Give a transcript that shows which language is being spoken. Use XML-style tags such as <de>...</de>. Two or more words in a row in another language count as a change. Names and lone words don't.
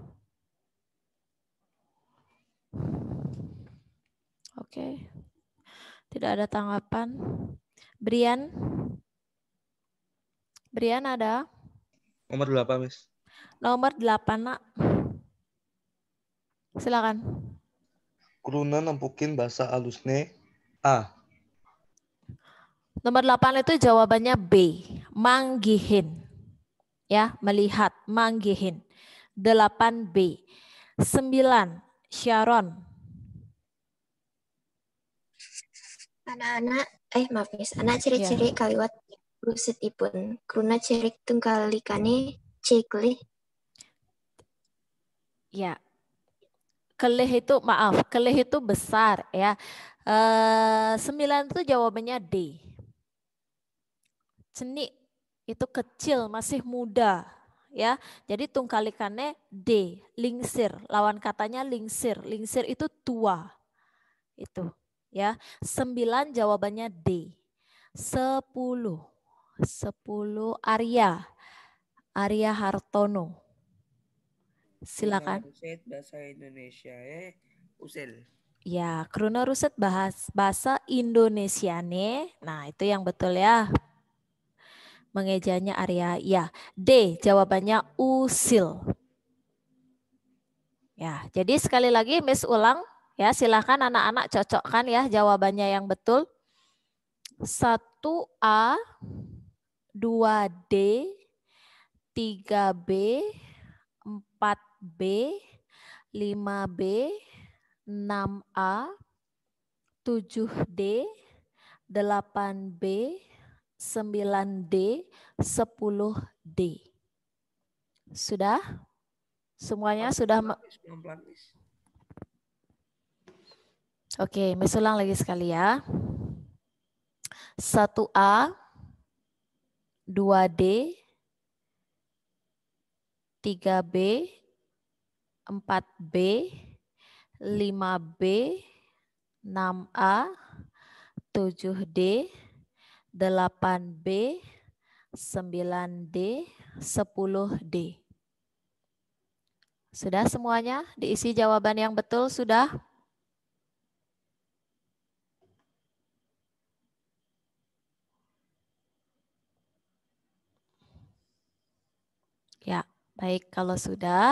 <id>Oke. Tidak ada tanggapan. Brian? Brian ada? Nomor 8, Miss. Nomor 8, Nak. Silakan.</id> <ban>Kruna nempukin bahasa alusne A.</ban> <id>Nomor 8 itu jawabannya B. Manggihin. Ya, melihat, manggihin. 8B. 9. Sharon. Anak-anak, maaf Miss,</id> <ban>anak ciri-ciri kaliwat rusetipun. Kruna cirik tungkalikane cikli.</ban> <id>Ya. Kelih itu, maaf, kelih itu besar ya. 9 itu jawabannya D. Cenik itu kecil, masih muda. Ya, jadi tungkalikannya D, lingsir. Lawan katanya lingsir. Lingsir itu tua. Itu, ya. 9 jawabannya D. 10 Arya. Arya Hartono. Silakan. Bahasa Indonesia usil.</id> <ban>Ya, Kruna ruset bahasa Indonesiane.</ban> <id>Nah, itu yang betul ya. Mengejanya Arya. Ya, D jawabannya usil. Ya, jadi sekali lagi Miss ulang ya, silakan anak-anak cocokkan ya jawabannya yang betul. 1A, 2D, 3B, 4B, 5B, 6A, 7D, 8B, 9D, 10D. Sudah? Semuanya sudah? Oke, Miss ulang lagi sekali ya. 1A, 2D, 3B, 4B, 5B, 6A, 7D, 8B, 9D, 10D. Sudah semuanya diisi jawaban yang betul sudah? Ya, baik kalau sudah.</id>